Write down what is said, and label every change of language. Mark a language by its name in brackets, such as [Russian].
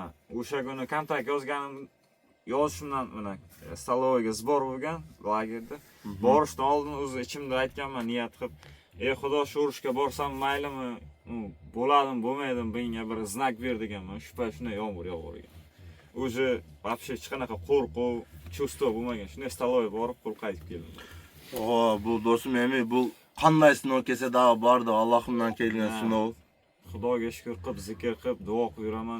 [Uzbek] O'sha kuni kontrakt yozganim yozishimdan mana stalovoyga sbor bo'lgan lagerda. Borishdan oldin o'zi ichimda aytganman niyat qilib, "Ey Xudo, shu urushga borsam maylimi? Bo'ladimi, bo'lmaydimi, menga bir znak ber" deganman. Shu payt shunday yomg'ir yog'argan. O'zi вообще hech qanaqa qo'rquv, чувство bo'lmagan. Shunday stalovoy borib, qo'l qaytib keldim. [Kyrgyz] Бул досум эми бул кандай сыноо келсе дагы барды Аллахымдан келген сыноо. [Uzbek] Xudoga shukr qilib, zikr qilib, duo qilib yuraman.